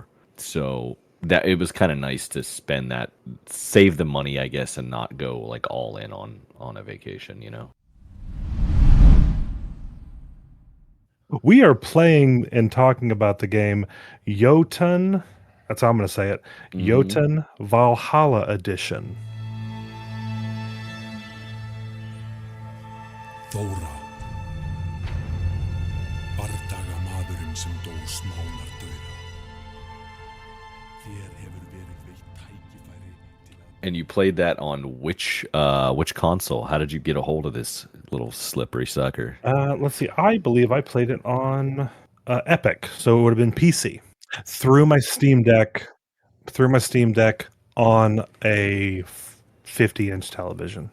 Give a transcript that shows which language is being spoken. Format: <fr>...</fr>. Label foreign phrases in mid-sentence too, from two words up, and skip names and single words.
<en>So that it was kind of nice to spend that, save the money, I guess, and not go like all in on a vacation, you know? We are playing and talking about the game Jotun. That's how I'm going to say it. Jotun Valhalla Edition.</en> <is>Þóra, bardagamaðurinn sem dó smánardauða. Þér hefur verið veitt tækifæri til að...</is> <en>And you played that on which console? How did you get a hold of this little slippery sucker? Let's see. I believe I played it on Epic, so it would have been PC. Through my Steam Deck on a 50-inch television,</en>